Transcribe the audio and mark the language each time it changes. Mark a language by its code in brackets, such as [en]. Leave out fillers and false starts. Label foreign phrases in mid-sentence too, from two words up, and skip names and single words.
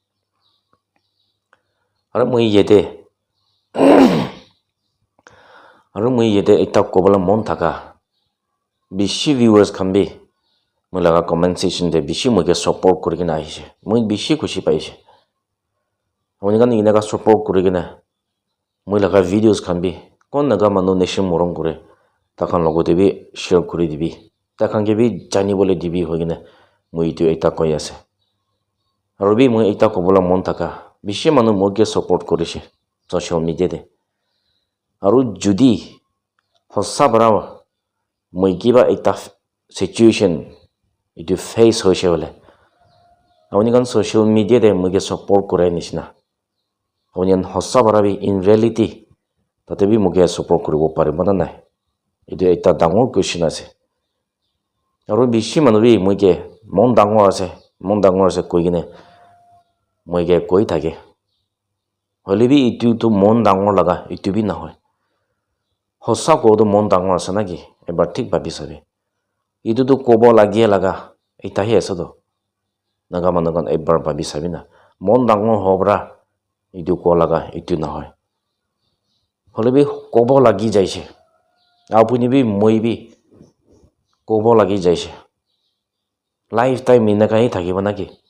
[nag] aru moi yete eta kobala mon thaka bishi viewers khambi moi laga [en] comment section [nag] de bishi moi ke support kurigina aise moi bishi khushi paise onigan inaga support kurigina moi laga videos khambi kon naga manu nation morom kore takan logote bi share kuri dibi takan ke bi jani bole dibi hogina moi itu eta koi ase aru bi moi eta kobala mon thaka bishi manu moi ke support korise [en] social media [nag] de aru judi hossa bara moi kiba eta situation itu face hoise bole awnigan [en] social media [nag] de moi ke support kore nisna awnigan hossa bara bi [en] in reality [nag] tate bi moi ke support koribo paribo na nai itu eta dangor question ase aru bishi manu bi moi ke mon dangor ase koigine moi ke koi thake hole bi itu to mon dangor laga itu bi na hoy hossa ko to mon dangor ase naki ebar thik bhabi sabe itu to kobo lagie laga eta hi ase to naga managan ebar bhabi sabe na mon dangor hobra itu ko laga itu na hoy hole bi kobo lagi jaise apuni bi moi bi kobo lagi jaise lifetime inaga hi thakiba naki